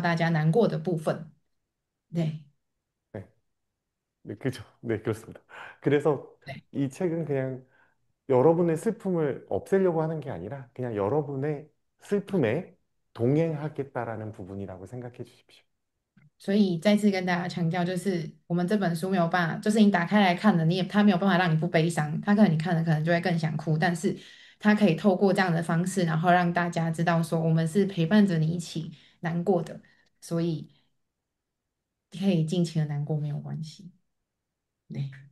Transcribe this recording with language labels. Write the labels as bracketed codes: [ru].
[zh] 就是在这本书，它准备了很大的空间，就是它可以，就是去理解到大家难过的部分。对。对。 [ko] 네, 네, 그죠. 네, 그렇습니다. 그래서 이 책은 그냥 여러분의 슬픔을 없애려고 하는 게 아니라 그냥 여러분의 슬픔에 동행하겠다라는 부분이라고 생각해 주십시오. [zh] 所以在这跟大家强调，就是我们这本书没有办法，就是你打开来看的，他没有办法让你不悲伤，他可能你看了可能就会更想哭，但是他可以透过这样的方式，然后让大家知道说我们是陪伴着你一起难过的，所以可以尽情的难过，没有关系。对。